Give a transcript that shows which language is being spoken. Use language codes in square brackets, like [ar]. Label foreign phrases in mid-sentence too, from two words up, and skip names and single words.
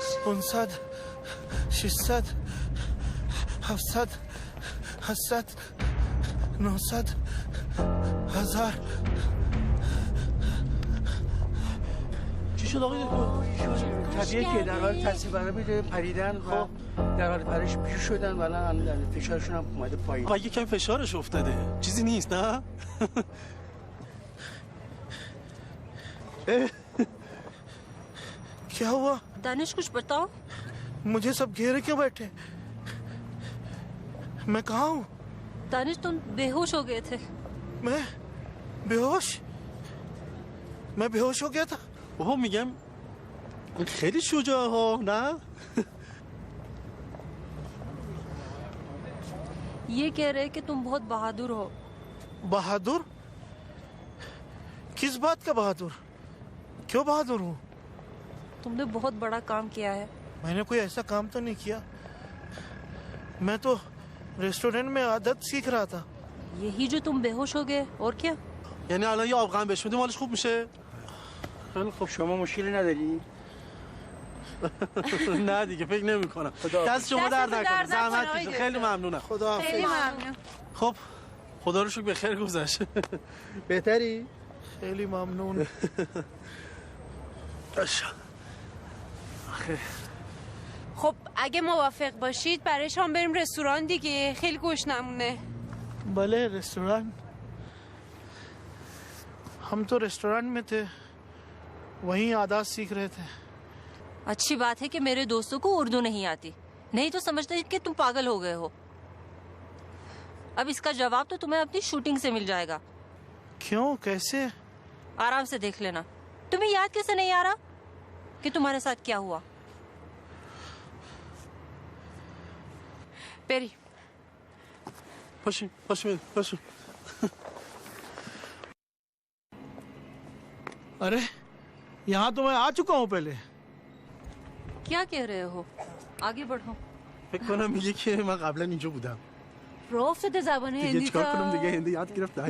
[fa] 500 600 700 800 900 1000 چی شد آقای دکتر؟ طبیعیه که در حال تصیب بره پریدن و در حال پرش پیش شدن و الان فشارشون هم اومده پایین. و یکم فشارش افتاده. چیزی نیست نه؟ [hi] क्या हुआ? दानिश कुछ बताओ। मुझे सब घेरे क्यों बैठे? मैं कहाँ हूँ? दानिश तुम बेहोश हो गए थे। मैं बेहोश? मैं बेहोश हो गया था? [fa] بابا میگم خیلی شجاع ها نه؟ [hi] ये कह रहे कि तुम बहुत बहादुर हो। बहादुर? किस बात का बहादुर? क्यों बहादुर हूँ? तुमने बहुत बड़ा काम किया है। मैंने कोई ऐसा काम तो नहीं किया। मैं तो रेस्टोरेंट में आदत सीख रहा था। यही जो तुम बेहोश हो गए, और क्या? [fa] یعنی الان یه آبغن بهش میدیم حالش خوب میشه؟ خیلی خب شما مشکلی نداری؟ نه دیگه فکر نمی کنم. دست شما درد نکنه. زحمت کشید. خیلی ممنونم. خدا خیلی ممنون. خب خدا رو شکر به خیر گذشت. بهتری؟ خیلی ممنون. خب اگه موافق باشید برای شام بریم رستوران دیگه، خیلی گشنمونه. [hi] भले रेस्टोरेंट, हम तो रेस्टोरेंट में थे, वहीं आदात सीख रहे थे। अच्छी बात है कि मेरे दोस्तों को उर्दू नहीं आती, नहीं तो समझते कि तुम पागल हो गए हो। अब इसका जवाब तो तुम्हें अपनी शूटिंग से मिल जाएगा। क्यों, कैसे? आराम से देख लेना। तुम्हें याद कैसे नहीं आ रहा कि तुम्हारे साथ क्या हुआ? [fa] بریم. پاشیم پاشیم پاشیم. [hi] अरे यहाँ तो मैं आ चुका हूँ पहले। क्या कह रहे हो? आगे बढ़ो. [fa] فکر کنم میگه که من قبلا اینجا بودم. راه افتاده زبان دیگه هندی چیکار کنم دیگه؟ هندی یاد گرفتم.